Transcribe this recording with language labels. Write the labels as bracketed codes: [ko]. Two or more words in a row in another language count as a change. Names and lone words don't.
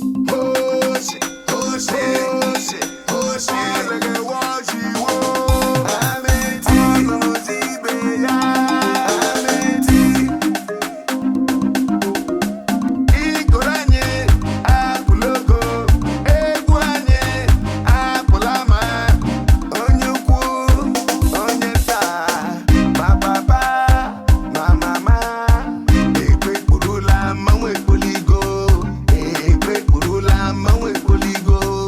[en] Oh, shit. Oh, shit. Oh, shit. Oh, shit. Look at what she want. I'm in tea. I'm in tea. [ig] Ikoro anyị apụla ogo, egwu anyị apụla ama. Onye ukwu, onye nta, ma papa, ma mama. Ekwe kpurula, mmanwụ ekpoligo. Ekwe kpurula, mmanwụ ekpoligo.